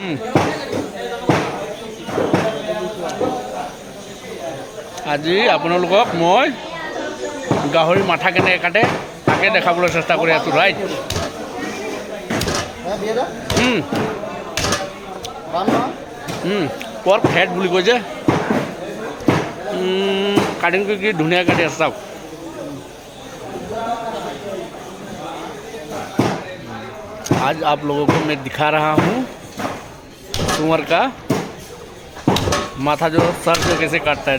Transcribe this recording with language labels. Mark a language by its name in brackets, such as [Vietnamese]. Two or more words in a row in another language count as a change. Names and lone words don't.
[Assamese] আজি আপোনালোকক মই গাহৰি মাথা কেনেকৈ কাটে তাকে দেখাবলৈ চেষ্টা কৰি আছোঁ ৰাইট। [English] pork head [Assamese] বুলি কয় যে কাটিং কি ধুনীয়া কাটি আছে চাওক। [Hindi] आज आप लोगों को मैं दिखा रहा हूँ सुअर का माथा जो सर को कैसे काटता है।